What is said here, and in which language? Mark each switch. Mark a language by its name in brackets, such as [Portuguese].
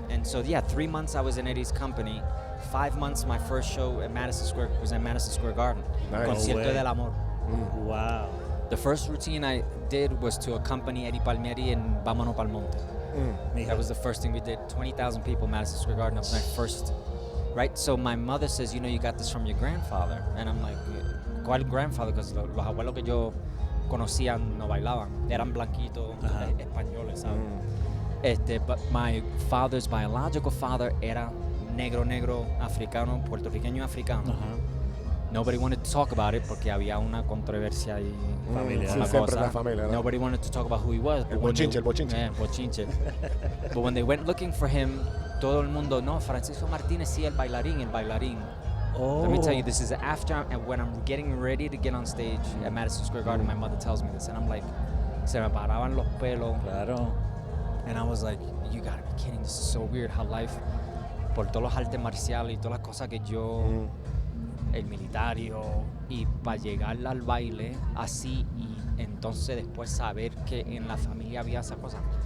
[English] And so, 3 months I was in Eddie's company. 5 months, my first show at Madison Square was at Madison Square Garden. Nice. [Spanish] Concierto del Amor. [English] Wow. The first routine I did was to accompany Eddie Palmieri in Vámonos Pa'l Monte. That was the first thing we did. 20,000 people, Madison Square Garden. That was my first, right? So my mother says, you know, you got this from your grandfather. And I'm like, [Spanish] ¿cuál [English] grandfather? Because [Spanish] los abuelos que yo conocía no bailaban. Eran blanquitos, españoles, ¿sabes? [English] But my father's biological father [Spanish] era negro, africano, puertorriqueño africano. [English] Nobody wanted to talk about it [Spanish] porque había una controversia y siempre la familia, ¿no? [English] Nobody wanted to talk about who he was. [Spanish] El bochinche. Bochinche. [English] But when they went looking for him, [Spanish] todo el mundo, no, Francisco Martinez, sí, el bailarín. [English] Oh. Let me tell you, this is after, and when I'm getting ready to get on stage at Madison Square Garden, my mother tells me this, and I'm like, [Spanish] se me paraban los pelos. Claro. [English] And I was like, you gotta be kidding, this is so weird how life, [Spanish] por todos los artes marciales y todas las cosas que yo, el militario, y para llegar al baile así, y entonces después saber que en la familia había esa cosa.